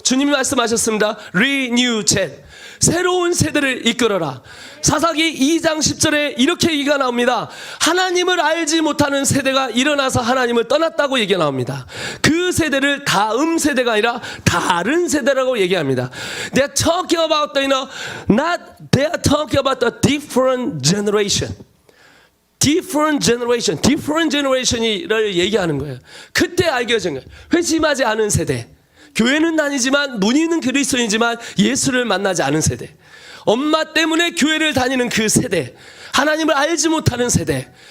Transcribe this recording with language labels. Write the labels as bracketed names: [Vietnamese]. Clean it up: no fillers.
[Korean] 주님이 말씀하셨습니다. 리뉴젠, 새로운 세대를 이끌어라. 사사기 2장 10절에 이렇게 얘기가 나옵니다. 하나님을 알지 못하는 세대가 일어나서 하나님을 떠났다고 얘기가 나옵니다. 그 세대를 다음 세대가 아니라 다른 세대라고 얘기합니다. [English] They're talking about they're talking about a different generation. different generation [Korean] 이를 얘기하는 거예요. 그때 알게 된 거예요. 회심하지 않은 세대. 교회는 다니지만 문의는 그리스도인이지만 예수를 만나지 않은 세대. 엄마 때문에 교회를 다니는 그 세대. 하나님을 알지 못하는 세대.